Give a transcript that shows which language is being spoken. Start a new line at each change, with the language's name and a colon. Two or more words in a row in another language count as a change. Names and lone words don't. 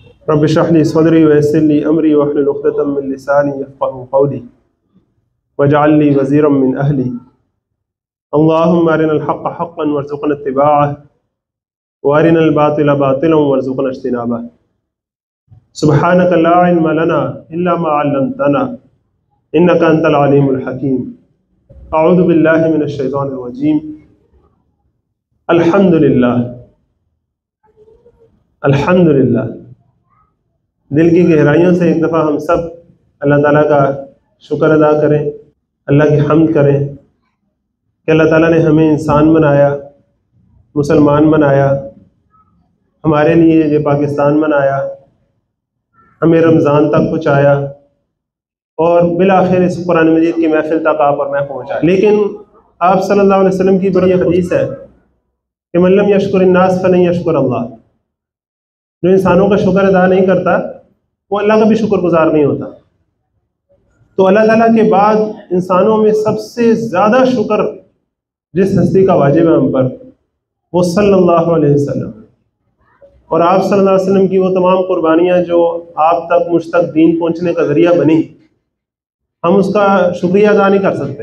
Arabic: رب اشرح لي صدري ويسر لي أمري واحلل عقدة من لساني يفقهوا قولي واجعل لي وزيرا من أهلي اللهم أرنا الحق حقا وارزقنا اتباعه وأرنا الباطل باطلا وارزقنا اجتنابه. سبحانك لا علم لنا إلا ما علمتنا إنك أنت العليم الحكيم. أعوذ بالله من الشيطان الرجيم۔ الحمد لله الحمد لله.
Urdu: دل کی گہرائیوں سے ایک دفعہ ہم سب اللہ تعالیٰ کا شکر ادا کریں، اللہ کی حمد کریں کہ اللہ تعالیٰ نے ہمیں انسان بنایا، مسلمان بنایا، ہمارے لیے یہ پاکستان بنایا، ہمیں رمضان تک پہنچایا اور بالآخر اس قرآن مجید کی محفل تک آپ اور میں پہنچائے. لیکن آپ
Arabic: صلی اللہ علیہ وسلم
Urdu: کی بڑی حدیث ہے کہ
Arabic: من لم يشكر الناس فلن يشكر الله.
Urdu: جو انسانوں کا شکر ادا نہیں کرتا وہ اللہ کا بھی شکرگزار نہیں ہوتا. تو اللہ تعالیٰ کے بعد انسانوں میں سب سے زیادہ شکر جس ہستی کا واجب ہے ہم پر وہ
Arabic: صلی اللہ علیہ وسلم,
Urdu: اور آپ
Arabic: صلی اللہ علیہ وسلم
Urdu: کی وہ تمام قربانیاں جو آپ تک مجھ تک دین پہنچنے کا ذریعہ بنی، ہم اس کا شکریہ ادا نہیں کر سکتے.